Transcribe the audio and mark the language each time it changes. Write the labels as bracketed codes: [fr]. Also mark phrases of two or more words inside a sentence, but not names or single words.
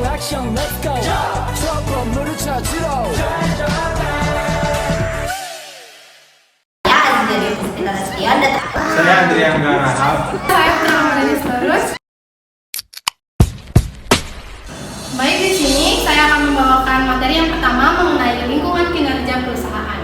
[ko] 미션 [en] let's go [ko] 저 건물을 찾으러 [id] Ya, dari Puspita Sekian dan Saya Andrian Garahap. Saya Pramodani Terus. Baik, di sini saya akan membawakan materi yang pertama mengenai lingkungan kinerja perusahaan.